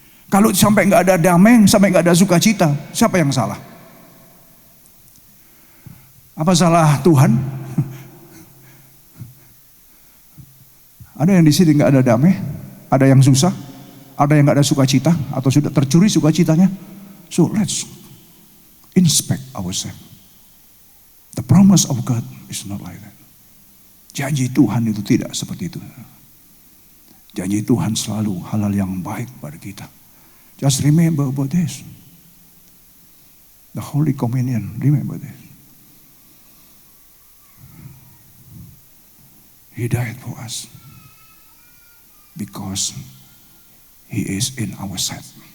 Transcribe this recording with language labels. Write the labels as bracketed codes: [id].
[id] Kalau sampai nggak ada damai, sampai nggak ada sukacita, siapa yang salah? Apa salah Tuhan? Ada yang di sini nggak ada damai? Ada yang susah, ada yang gak ada sukacita, atau sudah tercuri sukacitanya. [en] So let's inspect ourselves. The promise of God is not like that. [id] Janji Tuhan itu tidak seperti itu. Janji Tuhan selalu hal-hal yang baik pada kita. [en] Just remember about this. The Holy Communion, remember this. He died for us. Because He is in our side.